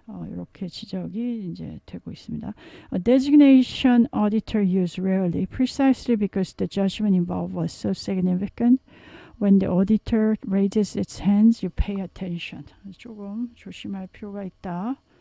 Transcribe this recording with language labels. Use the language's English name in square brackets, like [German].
[Korean] 이렇게 지적이 이제 되고 있습니다. [English] A designation auditor used rarely, precisely because the judgment involved was so significant. When the auditor raises its hands, you pay attention. [Korean] 조금 조심할 필요가 있다.